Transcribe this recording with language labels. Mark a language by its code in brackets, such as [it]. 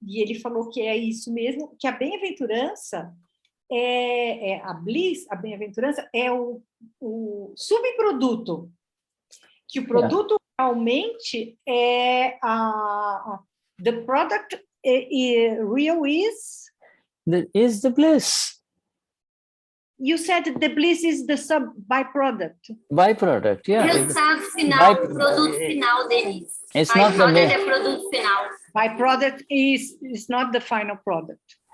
[pt] E ele falou que é isso mesmo, que a bem-aventurança a bliss, a bem-aventurança é o subproduto, que o produto realmente é [en] the product real is the bliss. You said the bliss is the byproduct. Byproduct, yeah. [pt] Resultado final, produto final, Denize. [en] It's not the [pt] produto final. [en] Byproduct is not the final product.